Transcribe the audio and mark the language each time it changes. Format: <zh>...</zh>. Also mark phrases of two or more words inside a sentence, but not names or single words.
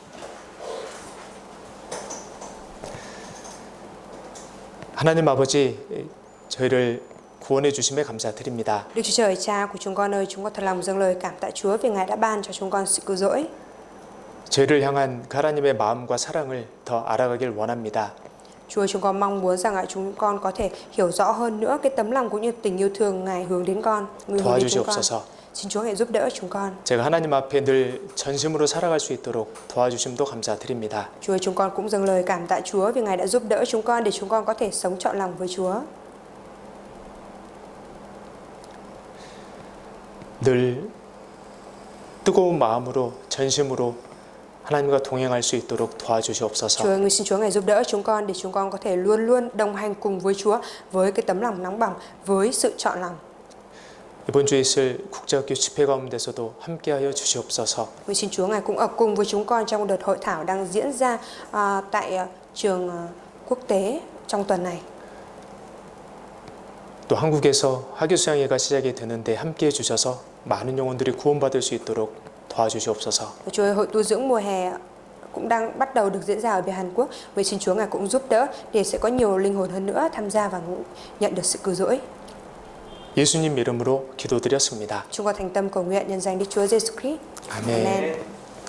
<ko>하나님 아버지, 저희를 구원해 주심에 감사드립니다.</ko> <vi>Đức Chúa Trời Cha của chúng con ơi, chúng con thật lòng dâng lời cảm tạ Chúa vì Ngài đã ban cho chúng con sự cứu rỗi.</vi> <ko>저희를 향한 그 하나님의 마음과 사랑을 더 알아가길 원합니다.</ko> <vi>Chúa, chúng con mong muốn rằng chúng con có thể hiểu rõ hơn nữa cái tấm lòng cũng như tình yêu thương Ngài hướng đến con, người hướng đến chúng con.</vi> <ko>도와주시옵소서.</ko> <vi>Xin Chúa hãy giúp đỡ chúng con.</vi> <ko>제가 하나님 앞에 늘 전심으로 살아갈 수 있도록 도와주심도 감사드립니다.</ko> <vi>Chúa, chúng con cũng dâng lời cảm tạ Chúa vì Ngài đã giúp đỡ chúng con để chúng con có thể sống trọn lòng với Chúa.</vi> <ko>늘 뜨거운 마음으로 전심으로 하나님과 동행할 수 있도록 도와주시옵소서.</ko> <vi>Chúa, xin Chúa Ngài giúp đỡ chúng con để chúng con có thể luôn luôn đồng hành cùng với Chúa với cái tấm lòng nóng bỏng, với sự chọn lòng.</vi> <ko>이번 주에 있을 국제학교 집회 가운데서도 함께하여 주시옵소서.</ko> <vi>Xin Chúa Ngài cũng ở cùng với chúng con trong đợt hội thảo đang diễn ra tại trường quốc tế trong tuần này.</vi> <ko>또 한국에서 학교 수양회가 시작이 되는데 함께해 주셔서 많은 영혼들이 구원받을 수 있도록 도와주시옵소서.</ko> <vi>Chúa ơi, hội tu dưỡng mùa hè cũng đang bắt đầu được diễn ra ở bên Hàn Quốc. Vậy xin Chúa Ngài cũng giúp đỡ để sẽ có nhiều linh hồn hơn nữa tham gia và nhận được sự cứu rỗi.</vi> <ko>예수님 이름으로 기도드렸습니다.</ko> <vi>Chúng con thành tâm cầu nguyện nhân danh Đức Chúa Giêsu Christ.</vi> <ko>아멘.</ko> <vi>Amen.</vi>